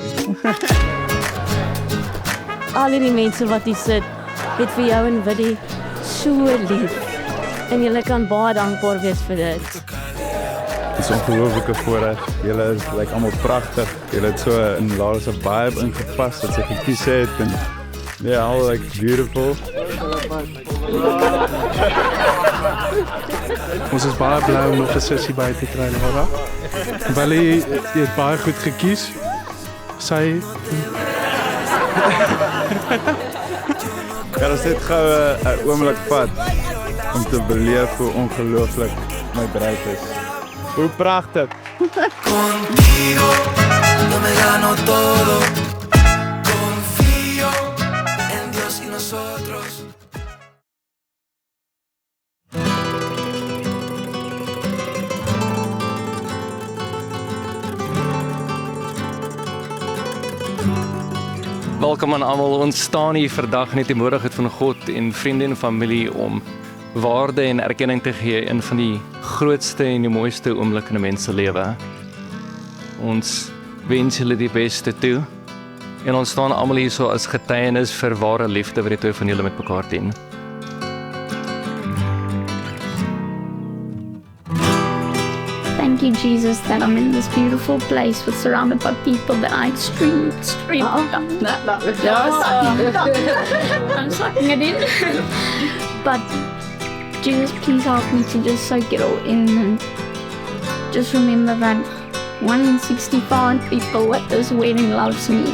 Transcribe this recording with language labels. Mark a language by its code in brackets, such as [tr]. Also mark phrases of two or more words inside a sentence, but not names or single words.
[af] Al die mense wat hier sit, het vir jou en Willie so lief. En julle kan baie dankbaar wees vir dit. Het is ongelooflike voorreg. Julle is allemaal pragtig. Julle het so in Lara's vibe ingepas wat sy gekies het. [en] En yeah, all beautiful. [af] Ons is baie bly om nog 'n sessie by te kry, Lara. Willie het baie goed gekies. Sy Ja, ons het gou 'n oomblik vat om te beleef hoe ongelooflik my bruid is. Hoe pragtig. [es] Contigo yo me gano todo. Confío en Dios y nosotros. [af] Welkom aan almal. Ons staan hier vandag net die moontlikheid van God en vriende en familie om waarde en erkenning te gee in van die grootste en die mooiste oomblik in 'n mens se lewe. Ons wens julle die beste toe. En ons staan almal hier so as getuienis vir ware liefde wat die twee van julle met mekaar dien. [en] Thank you, Jesus, that I'm in this beautiful place with surrounded by people that I extremely I'm sucking it in. But Jesus, please help me to just soak it all in and just remember that 1 in 65 people at this wedding loves me.